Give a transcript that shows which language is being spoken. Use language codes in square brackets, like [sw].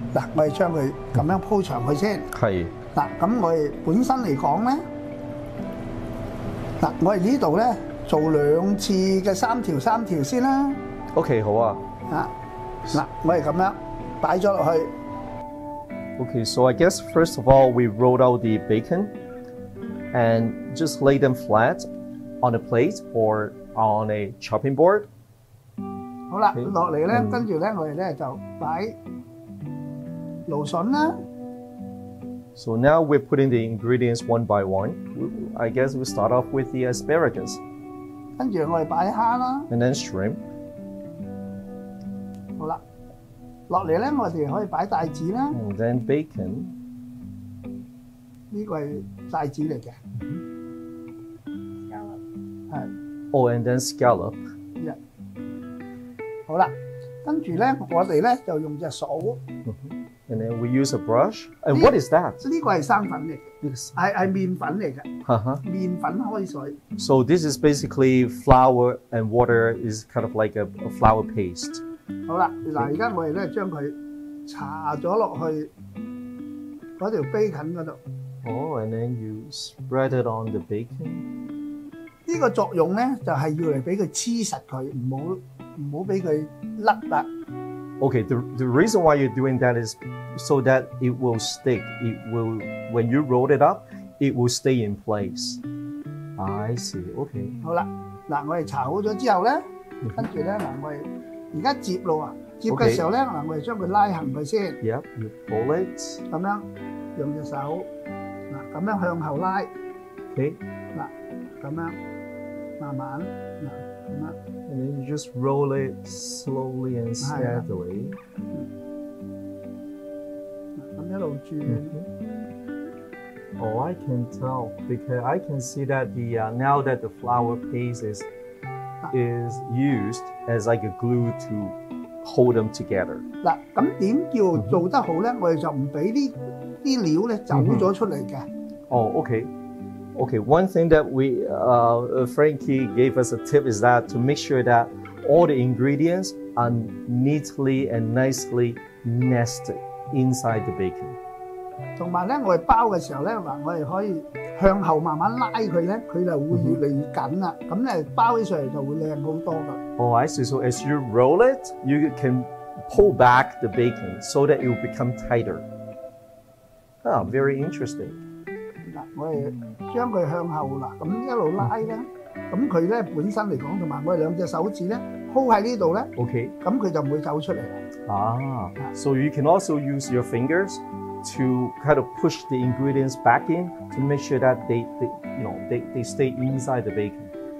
[yue] 嗱，我哋將佢咁樣鋪長佢先。係。嗱，咁我哋本身嚟講咧，嗱，我哋呢度咧做2次嘅3條先啦。 OK， 好啊。嗱，我哋咁樣擺咗落去。 [en] Okay, so I guess first of all we rolled out the bacon and just lay them flat on a plate or on a chopping board. [yue] 好啦，落嚟咧，跟住咧我哋咧就擺蘆筍啦。 [en] So now we're putting the ingredients one by one. I guess we start off with the asparagus. [yue] 跟住我哋擺蝦啦。 [en] And then shrimp. [yue] 好啦，落嚟咧，我哋可以擺帶子啦。 [en] And then bacon。 [yue] 呢個係帶子嚟嘅。Scallop。 係。 [en] Oh, and then scallop。 [yue] 好啦，跟住咧，我哋咧就用隻掃。 [en] And then we use a brush. And what is that？ [yue] 呢個係生粉嚟嘅，係麵粉嚟嘅。麵粉開水。 [en] So this is basically flour and water is kind of like a flour paste. [yue] 好啦，嗱，而家我哋咧將佢搽咗落去嗰條 bacon 嗰度。 [en] Oh, and then you spread it on the bacon. [yue] 呢個作用咧就係要嚟俾佢黐實佢，唔好俾佢甩啦。 [en] Okay, the reason why you're doing that is so that it will stick. It will, when you roll it up, it will stay in place. I see. Okay. [yue] 好啦，嗱，我哋搽好咗之後咧，跟住咧嗱，我哋而家接咯啊！接嘅時候咧，嗱，我哋將佢拉行佢先。 [en] Yep, you pull it。 [yue] 咁樣用隻手，嗱，咁樣向後拉。Okay。嗱，咁樣慢慢，嗱，咁樣。 [en] And then you just roll it slowly and steadily。 [yue] 咁一路轉。 [en] Oh, I can tell because I can see that now that the flour paste is used as like a glue to hold them together. [yue] 嗱，咁點叫做得好咧？我哋就唔俾呢啲料咧走咗出嚟嘅。 [en] Oh, okay. Okay, one thing that Frankie gave us a tip is that to make sure that all the ingredients are neatly and nicely nested inside the bacon. [yue] 同埋咧，我哋包嘅時候咧，嗱，我哋可以向後慢慢拉佢咧，佢就會越嚟越緊啦。咁咧包起上嚟就會靚好多噶。 [en] Oh, I see. So as you roll it, you can pull back the bacon so that it will become tighter. Ah, very interesting. [yue] 嗱，我哋將佢向後嗱，咁一路拉咧，咁佢咧本身嚟講，同埋我哋兩隻手指咧 hold 喺呢度咧，OK，咁佢就唔會走出嚟。 [en] So you can also use your fingers to kind of push the ingredients back in to make sure that they stay inside the bacon.